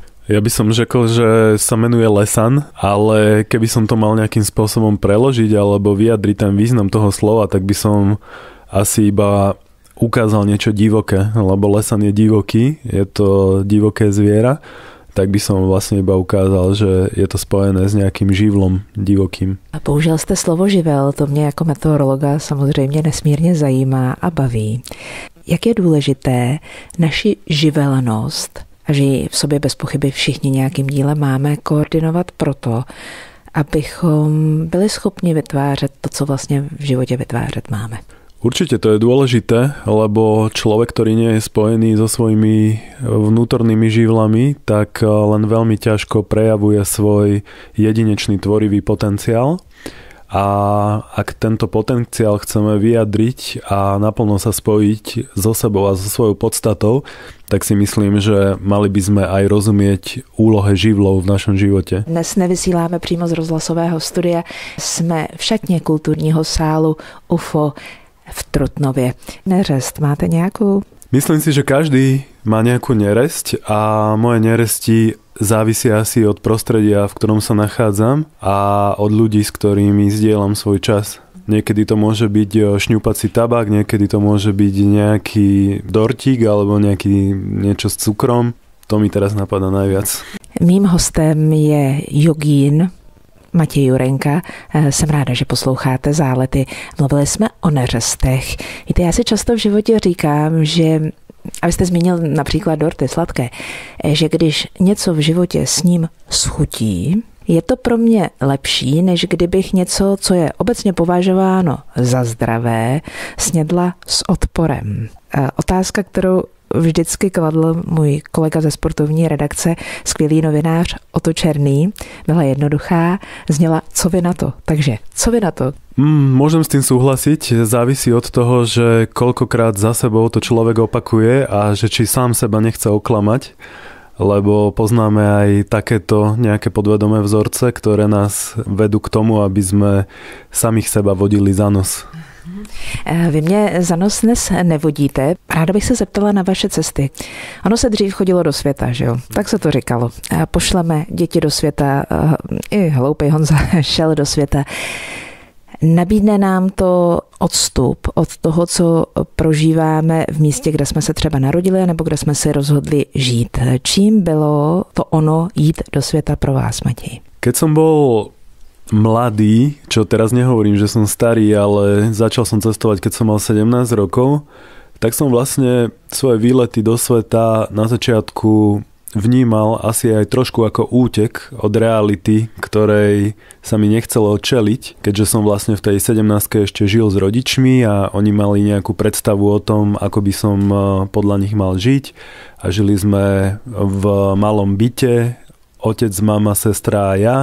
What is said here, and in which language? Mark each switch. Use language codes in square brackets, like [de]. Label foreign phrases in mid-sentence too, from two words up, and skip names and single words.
[sk] Ja by som řekl, že sa menuje Lesan, ale keby som to mal nejakým spôsobom preložiť alebo vyjadriť ten význam toho slova, tak by som asi iba ukázal niečo divoké, lebo Lesan je divoký, je to divoké zviera, tak by som vlastne iba ukázal, že je to spojené s nejakým živlom divokým. [cs] A použil jste slovo živel, to mě jako meteorologa samozřejmě nesmírně zajímá a baví. Jak je důležité naši živelnost, a že ji v sobě bez pochyby všichni nějakým dílem máme, koordinovat proto, abychom byli schopni vytvářet to, co vlastně v životě vytvářet máme. [sk] Určite to je dôležité, lebo človek, ktorý nie je spojený so svojimi vnútornými živlami, tak len veľmi ťažko prejavuje svoj jedinečný tvorivý potenciál. A ak tento potenciál chceme vyjadriť a naplno sa spojiť so sebou a so svojou podstatou, tak si myslím, že mali by sme aj rozumieť úlohe živlov v našom živote. [cs] Dnes nevysíláme přímo z rozhlasového studia, jsme v šatně kulturního sálu UFO v Trutnově. Neřest, máte nějakou? [sk] Myslím si, že každý má nejakú neresť a moje neresti závisia asi od prostredia, v ktorom sa nachádzam a od ľudí, s ktorými zdieľam svoj čas. Niekedy to môže byť šňupací tabák, niekedy to môže byť nejaký dortík alebo niečo s cukrom. To mi teraz napadá najviac. [cs] Mým hostem je jogín Matěj Jurenka. Jsem ráda, že posloucháte Zálety. Mluvili jsme o neřestech. Víte, já si často v životě říkám, že, a vy jste zmínil například dorty sladké, že když něco v životě s ním schutí, je to pro mě lepší, než kdybych něco, co je obecně považováno za zdravé, snědla s odporem. Otázka, kterou vždycky kladl můj kolega ze sportovní redakce, skvělý novinář Oto Černý, byla jednoduchá, zněla, co vy na to? Takže, co vy na to? [sk] Môžem s tým súhlasiť, závisí od toho, že koľkokrát za sebou to človek opakuje a že či sám seba nechce oklamať, lebo poznáme aj takéto nejaké podvedomé vzorce, ktoré nás vedú k tomu, aby sme samých seba vodili za nos. [cs] Vy mě za nos dnes nevodíte. Ráda bych se zeptala na vaše cesty. Ono se dřív chodilo do světa, že jo? Tak se to říkalo. Pošleme děti do světa, i hloupej Honza šel do světa. Nabídne nám to odstup od toho, co prožíváme v místě, kde jsme se třeba narodili, nebo kde jsme se rozhodli žít. Čím bylo to ono jít do světa pro vás, Matěj? [sk] Keď som bol mladý, čo teraz nehovorím, že som starý, ale začal som cestovať, keď som mal 17 rokov, tak som vlastne svoje výlety do sveta na začiatku vnímal asi aj trošku ako útek od reality, ktorej sa mi nechcelo čeliť, keďže som vlastne v tej 17-ke ešte žil s rodičmi a oni mali nejakú predstavu o tom, ako by som podľa nich mal žiť a žili sme v malom byte, otec, mama, sestra a ja.